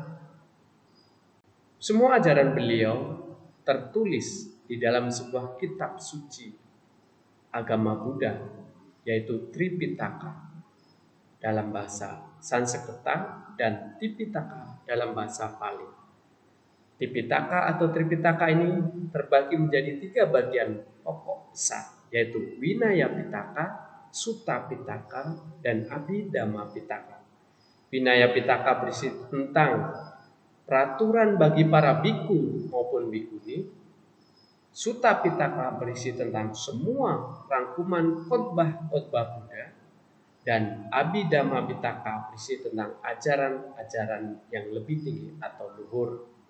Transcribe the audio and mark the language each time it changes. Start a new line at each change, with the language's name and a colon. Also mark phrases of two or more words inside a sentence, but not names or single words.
Indonesian: Semua ajaran beliau tertulis di dalam sebuah kitab suci agama Buddha, yaitu Tripitaka dalam bahasa Sanskerta dan Tipitaka dalam bahasa Pali. Tipitaka atau Tripitaka ini terbagi menjadi 3 bagian pokok besar, yaitu Vinaya Pitaka, Sutta Pitaka, dan Abhidhamma Pitaka. Vinaya Pitaka berisi tentang peraturan bagi para biku maupun bikuni. Sutta Pitaka berisi tentang semua rangkuman khotbah-khotbah Buddha, dan Abhidhamma Pitaka berisi tentang ajaran-ajaran yang lebih tinggi atau luhur.